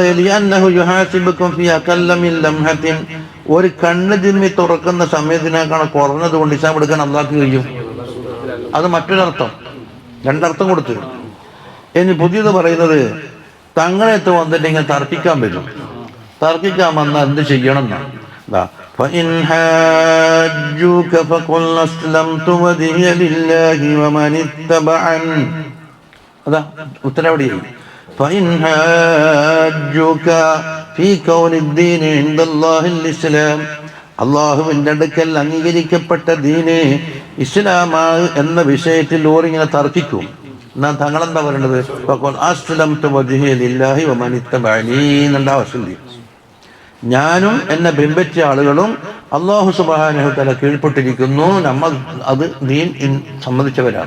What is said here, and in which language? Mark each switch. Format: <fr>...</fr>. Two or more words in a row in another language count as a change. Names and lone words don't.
<ar>لأنه يحاسبكم في أقل من لمحة,</ar> <ml>ഒരു കണ്ണ് ചിമ്മി തുറക്കുന്ന സമയത്തിനേക്കാൾ കുറഞ്ഞത് കൊണ്ട് ഹിസാബ് എടുക്കാൻ അള്ളാഹ്ക്ക് കഴിയും. അത് മറ്റൊരർത്ഥം. രണ്ടർത്ഥം കൊടുത്തു. ഇനി പുതിയത് പറയുന്നത്, തങ്ങളെത്ത് വന്നിട്ട് ഇങ്ങനെ തർക്കിക്കാൻ പറ്റും. തർക്കിക്കാൻ വന്നാൽ എന്ത് ചെയ്യണം എന്നാ.</ml> <ar>فإن حاجوك فقل أسلمت وجهي لله ومن اتبعني.</ar> <ml>അതാ ഉത്തരം എവിടെയായി?</ml> <ar>فإن حاجوك في كون الدين عند الله الإسلام,</ar> <ml>അള്ളാഹുവിൻ്റെ അടുക്കൽ അംഗീകരിക്കപ്പെട്ട ദീന് ഇസ്ലാമാണ് എന്ന വിഷയത്തിൽ ഓരിങ്ങനെ തർക്കിക്കും. എന്നാ തങ്ങളെന്താ പറയേണ്ടത്?</ml> <ar>فقل أسلمت وجهي لله ومن اتبعني</ar> <ml>എന്ന ആവശ്യമില്ല. ഞാനും എന്നെ ബിംബിച്ച ആളുകളും</ml> <ar>الله سبحانه وتعالى</ar> <ml>കീഴ്പ്പെട്ടിരിക്കുന്നു, നമ്മൾ അത് ദീൻ സമ്മതിച്ചവരാണ്.</ml>